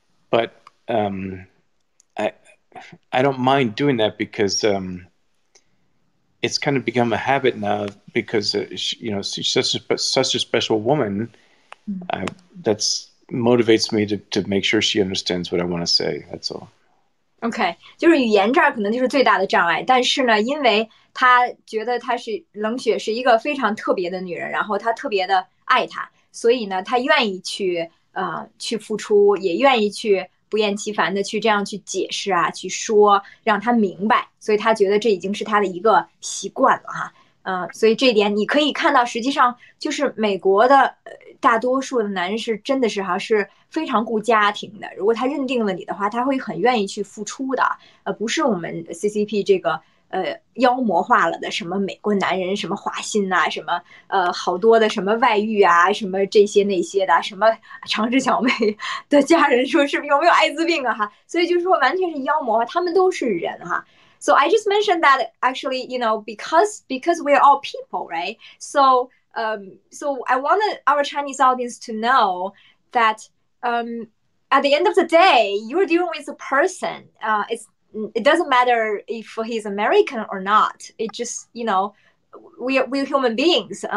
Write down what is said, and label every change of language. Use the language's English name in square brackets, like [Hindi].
[English] But I don't mind doing that because it's kind of become a habit now because she's such a special woman. That's motivates me to make sure she understands what I want to say. That's all. [Chinese] OK， 就是语言这儿可能就是最大的障碍，但是呢，因为他觉得冷雪是一个非常特别的女人，然后他特别的爱她，所以呢，他愿意去付出，也愿意去不厌其烦的去这样去解释啊，去说，让他明白，所以他觉得这已经是他的一个习惯了哈。所以这一点你可以看到，实际上就是美国的大多数的男人是真的是是非常顾家庭的。如果他认定了你的话，他会很愿意去付出的，不是我们 CCP 这个妖魔化了的什么美国男人什么花心呐，什么好多的什么外遇啊，什么这些那些的，什么长治小妹的家人说是有没有艾滋病啊哈，所以就是说完全是妖魔化，他们都是人哈。 [English] So I just mentioned that actually, because we're all people, right? So I wanted our Chinese audience to know that at the end of the day, you're dealing with a person. It doesn't matter if he's American or not. It just, we're human beings.